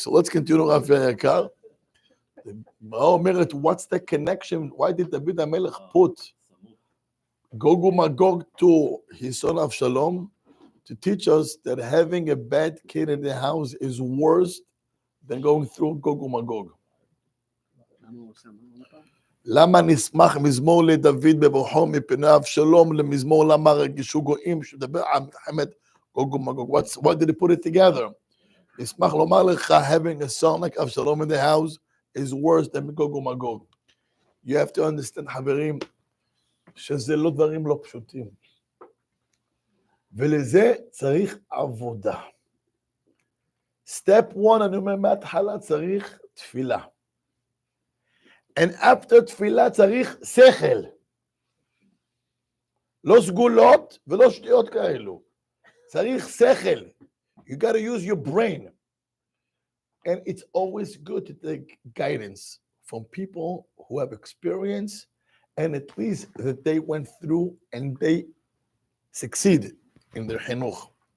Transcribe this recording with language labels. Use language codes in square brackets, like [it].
[en] So let's continue, [he] רבי היקר. מה אומרת, [en] what's the connection? Why did דוד המלך put גוג ומגוג to his son Avshalom? To teach us that having a bad kid in the house is worse than going through גוג ומגוג. [he] למה נשמח מזמור לדוד בבורחו מפני אבשלום למזמור למה רגישו גויים שדבר על מלחמת גוג ומגוג? [en] Why did he put it together? [he] נשמח לומר לך, [en] having a son like Avshalom in the house is worse than גוג ומגוג. You have to understand, [he] חברים, שזה לא דברים לא פשוטים. ולזה צריך עבודה. [en] Step 1, [he] אני אומר מההתחלה, צריך תפילה. [en] And after [he] תפילה צריך שכל. לא סגולות ולא שטויות כאלו. צריך שכל. [en] You got to use your brain. And it's always good to take guidance from people who have experience and at least that they went through and they succeeded in their חינוך.